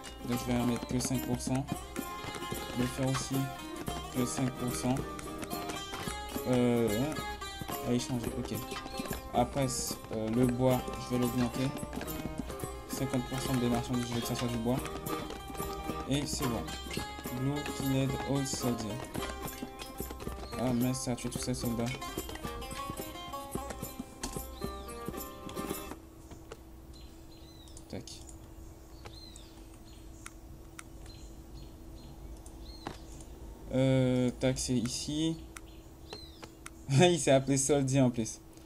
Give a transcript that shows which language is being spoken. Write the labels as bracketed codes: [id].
[fr] Donc je vais en mettre que 5%. Le fer aussi, que 5%. Allez, changer, ok. Après, le bois, je vais l'augmenter. 50% des marchandises, je veux que ça soit du bois. Et c'est bon. [en] Blue killed all soldiers. [fr] Ah mince, ça a tué tous ces soldats. Tac. Tac, c'est ici. Il s'est appelé Soldier en plus.